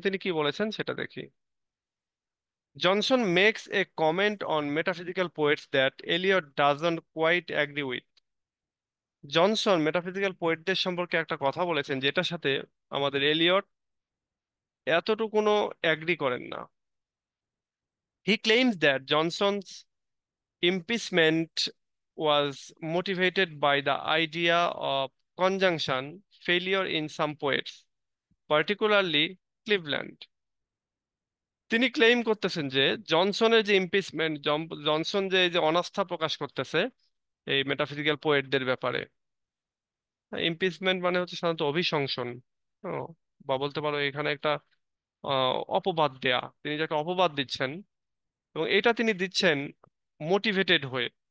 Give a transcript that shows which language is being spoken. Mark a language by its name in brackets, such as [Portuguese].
[Bangla] তিনি কি বলেছেন সেটা দেখি। [English] Johnson makes a comment on metaphysical poets that Eliot doesn't quite agree with. [Bangla] Johnson metaphysical পোয়েটদের সম্পর্কে একটা কথা বলেছেন যেটার সাথে আমাদের এলিয়ট এতটুকুনো অ্যাগ্রি করেন না। [English] He claims that Johnson's impeachment was motivated by the idea of conjunction failure in some poets, particularly Cleveland. [Bangla] তিনি ক্লেইম করতেছেন যে জনসনের যে ইমপিচমেন্ট, জনসন যে এই যে অনাস্থা প্রকাশ করতেছে এই মেটাফিজিক্যাল পোয়েটদের ব্যাপারে, ইমপিচমেন্ট মানে হচ্ছে সাধারণত অভিশংসন, ও, বা বলতে পারো এখানে একটা অপবাদ দেয়া, তিনি যাকে অপবাদ দিচ্ছেন, এবং এটা তিনি দিচ্ছেন মোটিভেটেড হয়ে।